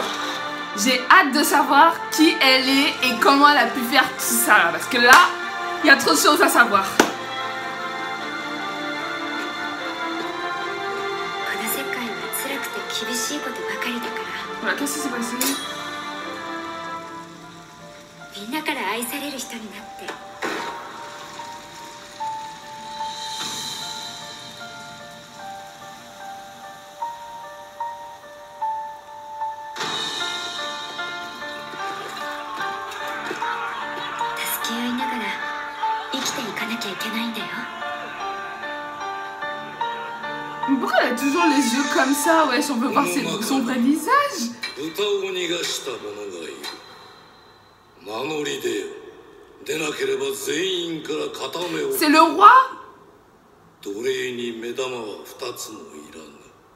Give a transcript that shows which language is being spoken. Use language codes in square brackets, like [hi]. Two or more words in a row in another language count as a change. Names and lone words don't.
[fr] J'ai hâte de savoir qui elle est et comment elle a pu faire tout ça là. Parce que là, il y a trop de choses à savoir. Voilà, qu'est-ce qui s'est passé? [ja] みんなから愛される人になって。助け合いながら生きていかなきゃいけないんだよ。 [fr] Mais pourquoi elle a toujours les yeux comme ça? Wesh, on peut voir son vrai visage. C'est le roi? [ja] 奴隷に目玉は2つもいらぬ。